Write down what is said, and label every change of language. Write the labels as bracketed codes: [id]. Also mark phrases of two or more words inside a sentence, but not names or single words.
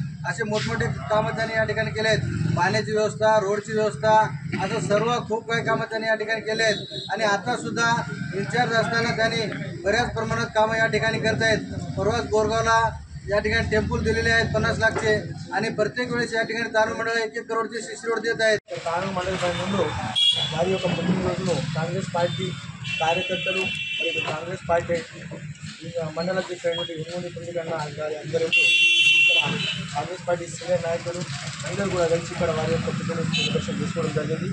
[mr] असे मोठमोठे कामं त्यांनी या ठिकाणी केले आहेत. पाण्याची व्यवस्था, रोडची व्यवस्था, असं सर्व खूप काही कामं त्यांनी या ठिकाणी केले आहेत. आणि आतासुद्धा इन्चार्ज असताना त्यांनी बऱ्याच प्रमाणात कामं या ठिकाणी करत आहेत. परवाच बोरगावला या ठिकाणी टेम्पल दिलेले आहेत 50 लाखचे आणि प्रत्येक वेळेस या ठिकाणी तानूर मंडळ 1-1 करोडचे शिष्य रोड देत आहेत. [te] तानूर मंडल ముందు వారి యొక్క పుట్టినరోజును కాంగ్రెస్ పార్టీ కార్యకర్తలు మరియు కాంగ్రెస్ పార్టీ మండలాధ్యక్షుడు హిమూని పుండికన్న గారి అందరితో ఇక్కడ కాంగ్రెస్ పార్టీ సీనియర్ నాయకులు అందరూ కూడా కలిసి ఇక్కడ వారి యొక్క పుట్టినరోజు సెలబ్రేషన్ చేసుకోవడం జరిగింది.